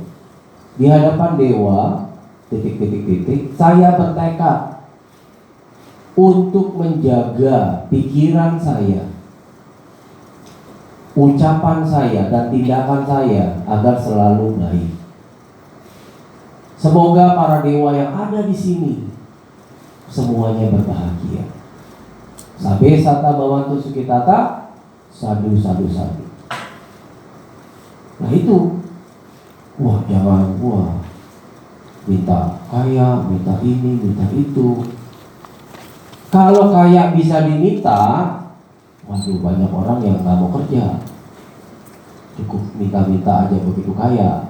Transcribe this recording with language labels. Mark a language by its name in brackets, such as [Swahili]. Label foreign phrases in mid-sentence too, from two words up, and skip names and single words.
[Indonesian] Di hadapan dewa, titik, saya bertekad untuk menjaga pikiran saya, ucapan saya, dan tindakan saya agar selalu baik. Semoga para dewa yang ada di sini semuanya berbahagia. [Pali] Sabe sata bawantu sukitata, sadu. [Indonesian] Nah itu, jangan minta kaya, minta ini, minta itu. Kalau kaya bisa diminta, banyak orang yang nggak mau kerja, cukup minta aja begitu kaya.